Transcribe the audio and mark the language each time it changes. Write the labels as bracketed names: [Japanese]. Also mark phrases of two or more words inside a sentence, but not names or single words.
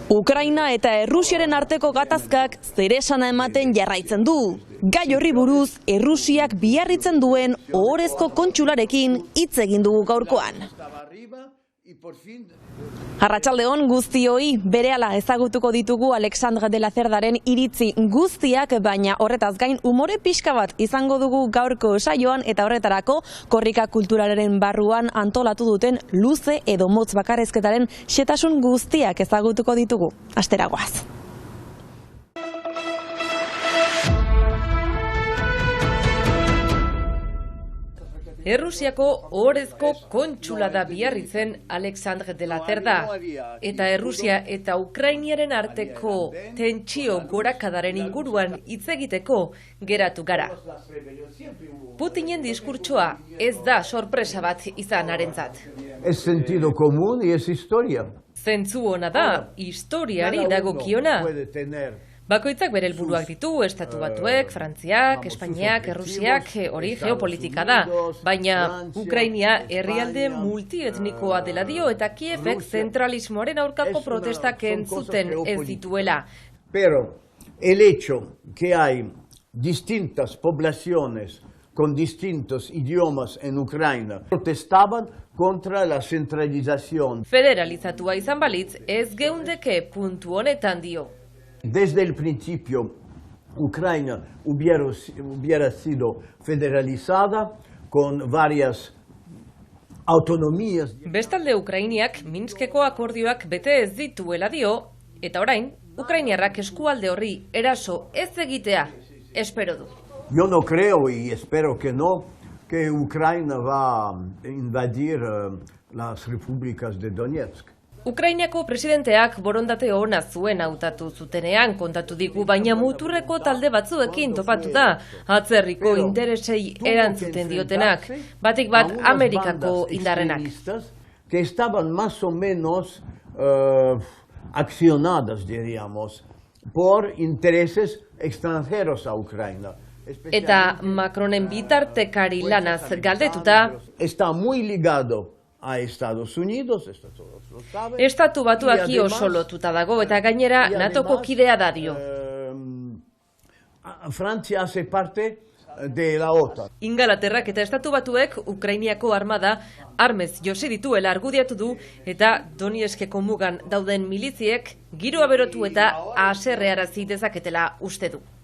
[Basque] Ukraina eta Errusiaren arteko gatazkak zer esana ematen jarraitzen du. Gai horri buruz, Errusiak biarritzen duen ohorezko kontsularekin hitz egin dugu gaurkoan. Arratsaldeon guztioi, berehala ezagutuko ditugu Alexandre de la Cerdaren iritzi guztiak, baina horretaz gain umore pixka bat izango dugu gaurko saioan eta horretarako korrika kulturalaren barruan antolatu duten luze edo motz bakarrezketaren xehetasun guztiak ezagutuko ditugu. Astera goaz. Errusiako ohorezko kontsula da biarritzen Alexandre de la Cerda, eta Errusia eta Ukrainiaren arteko tentsio gorakadaren inguruan hitz egiteko geratu gara. Putinen diskurtsoa ez da sorpresa bat izan harentzat. [Spanish] Es sentido común y es historia. [Basque] Zentzu ona da, historiari dagokiona. Bakoitzak bere helburuak ditu, Estatu Batuek, Frantziak, Espainiak, Errusiak, hori geopolitika da. Baina Ukrainia herrialde multietnikoa dela dio eta Kievek zentralismoaren aurkako protestak entzuten ez dituela. [Spanish] Pero el hecho que hay distintas poblaciones con distintos idiomas en Ucrania protestaban contra la centralización. [Basque] Federalizatua izan balitz, ez geundeke puntu honetan dio. [Spanish] Desde el principio, Ucrania hubiera sido federalizada con varias autonomías. [Basque] Bestalde Ukrainiak Minskeko akordioak bete ez dituela dio, eta orain, Ukrainiarrak eskualde horri eraso ez egitea espero du. [Spanish] Yo no creo y espero que no, que Ucrania va a invadir las repúblicas de Donetsk. [Basque] Ukrainiako presidenteak borondate ona zuen hautatu zutenean kontatu digu, baina muturreko talde batzuekin topatu da, atzerriko interesei erantzuten diotenak, batik bat Amerikako indarrenak. [Spanish] Que estaban más o menos accionadas, diríamos, por intereses extranjeros a Ucrania. [Basque] Eta Macronen bitartekari lanaz galdetuta, [Spanish] está muy ligado a Estados Unidos, esto todos lo saben. [Basque] Estatu Batuaki oso lotuta dago eta gainera NATOko kidea da dio. [Spanish] Francia hace parte de la OTAN. [Basque] Ingalaterrak eta Estatu Batuek Ukrainiako armada armez josi dituela argudiatu du eta Donetskeko mugan dauden miliziek giroa berotu eta haserrearazi dezaketela uste du.